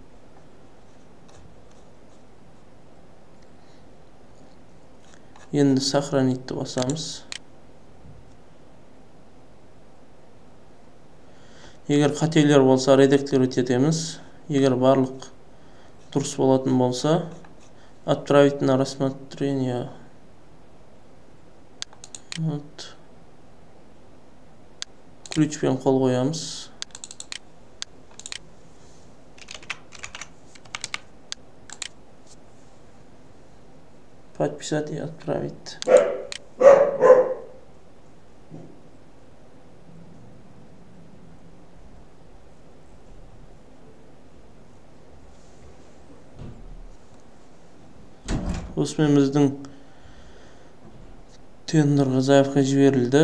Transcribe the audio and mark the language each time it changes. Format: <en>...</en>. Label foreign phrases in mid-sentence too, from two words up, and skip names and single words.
<kk>Енді сохранитті басамыз. Егер қателер болса, редактировать етеміз. Егер барлық дұрыс болатын болса,</kk> <ru>отправить на рассмотрение. Вот.</ru> <kk>Ключпен қол қоямыз.</kk> <ru>Подписать и отправить.</ru> <kk>Осымен біздің тендерға заявка жіберілді.</kk>